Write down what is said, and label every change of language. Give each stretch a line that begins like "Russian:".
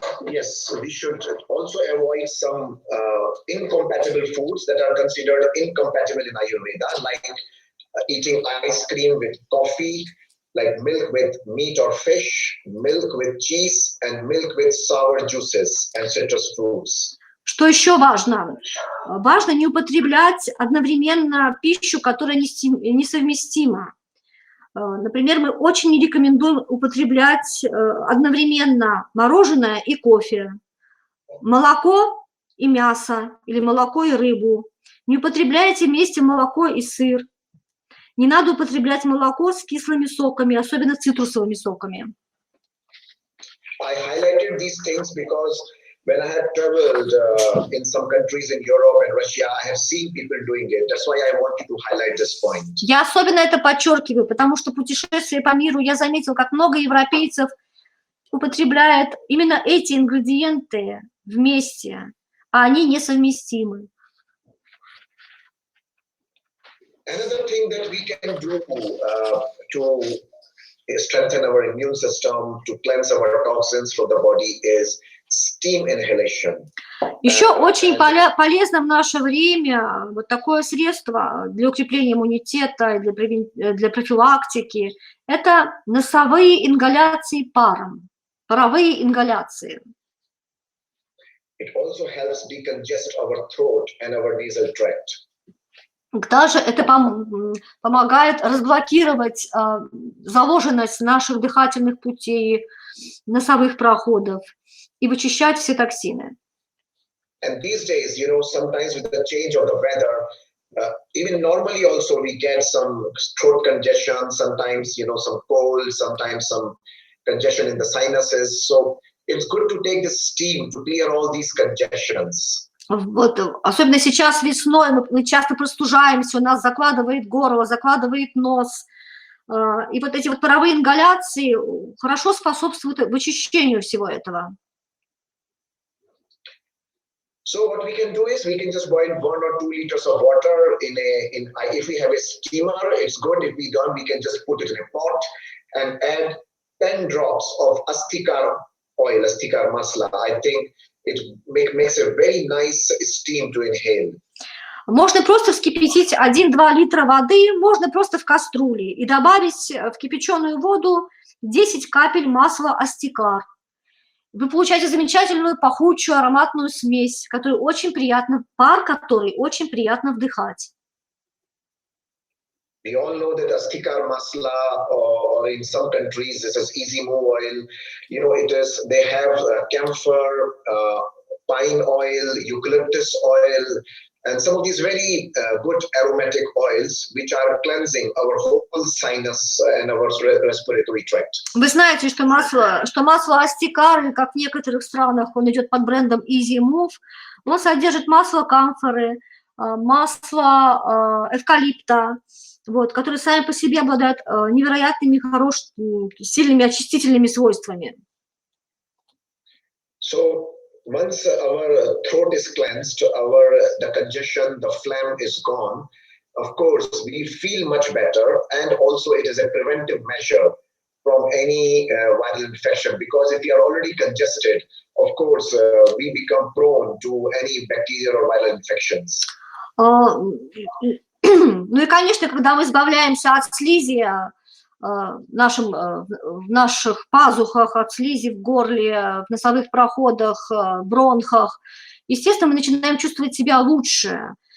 English: Yes, we should also avoid some incompatible foods that are considered incompatible in Ayurveda, like eating ice cream with coffee, like milk with meat or fish, milk with cheese, and milk with sour juices and citrus fruits.
Russian: Что еще важно? Важно не употреблять одновременно пищу, которая несовместима. Например, мы очень не рекомендуем употреблять одновременно мороженое и кофе, молоко и мясо, или молоко и рыбу. Не употребляйте вместе молоко и сыр. Не надо употреблять молоко с кислыми соками, особенно с цитрусовыми соками.
English: I highlighted these things because when I have traveled in some countries in Europe and Russia, I have seen people doing it. That's why I wanted to highlight this point.
Russian: Я особенно это подчеркиваю, потому что путешествуя по миру, я заметил, как много европейцев употребляют именно эти ингредиенты вместе, а они несовместимы.
English: Another thing that we can do to strengthen our immune system, to cleanse our toxins from the body is steam inhalation.
Russian: Еще очень полезно в наше время вот такое средство для укрепления иммунитета, для профилактики. Это носовые ингаляции паром, паровые ингаляции.
English: It also helps decongest our throat and our nasal tract.
Russian: Также это помогает разблокировать заложенность наших дыхательных путей, носовых проходов и вычищать все токсины.
English: And these days, you know, sometimes with the change of the weather, even normally also we get some throat congestion, sometimes, you know, some cold, sometimes some congestion in the sinuses. So it's good to take this steam to clear all these congestions.
Russian: Вот, особенно сейчас весной мы часто простужаемся, у нас закладывает горло, закладывает нос. И вот эти вот паровые ингаляции хорошо способствуют вычищению всего этого.
English: So what we can do is we can just boil 1 or 2 liters of water if we have a steamer, it's good. If we don't, we can just put it in a pot and add 10 drops of astikar oil, astikar masala. I think it makes a very nice steam to inhale.
Russian: Можно просто вскипятить 1-2 литра воды, можно просто в кастрюле и добавить в кипяченую воду 10 капель масла астикар. Вы получаете замечательную пахучую ароматную смесь, которая очень приятно, пар который очень приятно вдыхать.
English: We all know that astikar masala, or in some countries this is easy move oil. You know, they have camphor, pine oil, eucalyptus oil, and some of these very good aromatic oils which are cleansing our whole sinus and our respiratory tract.
Russian: Вы знаете, что масло астикар, как в некоторых странах он идет под брендом Easy Move, он содержит масло камфоры, масло эвкалипта, вот, которые сами по себе обладают невероятными хорошими, сильными очистительными свойствами.
English: So once our throat is cleansed, the congestion, the phlegm is gone, of course, we feel much better, and also it is a preventive measure from any viral infection, because if we are already congested, of course, we become prone to any bacterial or viral infections.
Russian: Ну и, конечно, когда мы избавляемся от слизи, в наших пазухах, от слизи в горле, в носовых проходах, бронхах, естественно, мы начинаем чувствовать себя лучше.